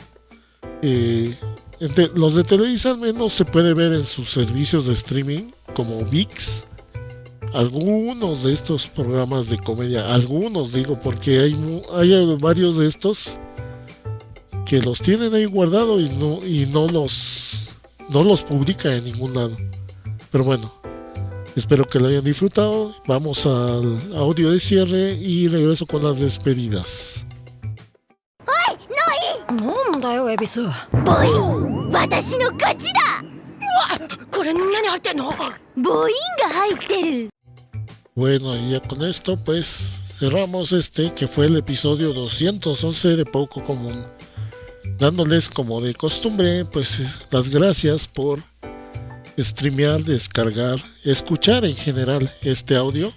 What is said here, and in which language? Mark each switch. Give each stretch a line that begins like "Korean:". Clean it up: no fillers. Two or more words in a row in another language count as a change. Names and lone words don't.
Spanish: Los de Televisa al menos se puede ver en sus servicios de streaming como ViX algunos de estos programas de comedia, algunos digo, porque hay varios de estos que los tienen ahí guardado y no los publica en ningún lado. Pero bueno, espero que lo hayan disfrutado. Vamos al audio de cierre y regreso con las despedidas. ¡Ay! ¡No!
Japanese: なんだよ、エビス。ボイン、私の勝ちだ。うわ、これ何入ってんの？ボインが入ってる。
Spanish: Bueno, y ya con esto pues cerramos que fue el episodio 211 de Poco Común, dándoles como de costumbre pues las gracias por streamear, descargar, escuchar en general este audio.